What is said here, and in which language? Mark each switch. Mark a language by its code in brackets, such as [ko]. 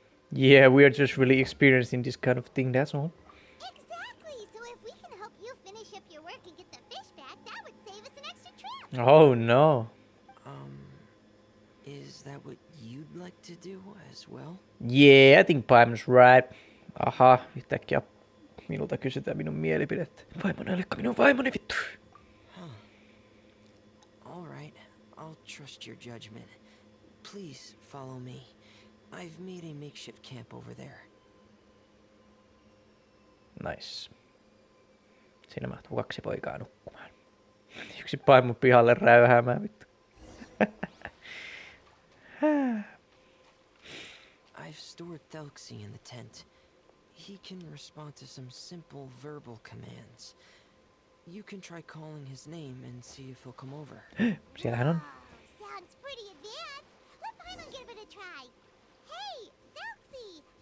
[en] Yeah, we are just really experienced in this kind of thing, that's all. Exactly! So if we can help you finish up your work and get the fish back, that would save us an extra trip. Oh no. Is that what you'd like to do as well? Yeah, I think Paimon's right. [fi] Aha, yhtäkkiä minulta kysytään minun mielipidettä. Paimon, älykkä minun vaimoni, vittu. [en] Alright, I'll trust your judgment. Please follow me. I've made a makeshift camp over there. Nice. [fi] Siinä mahtuu 2 poikaa nukkumaan. Yksi Paimon pihalle räyhäämään, vittu. [en] I've stored Thelxie in the tent. He can respond to some simple verbal commands. You can try calling his name and see if he'll come over. [fi] Siellähän on. [en] Wow, sounds pretty advanced. Let Paimon give it a try. Hey, Thelxie!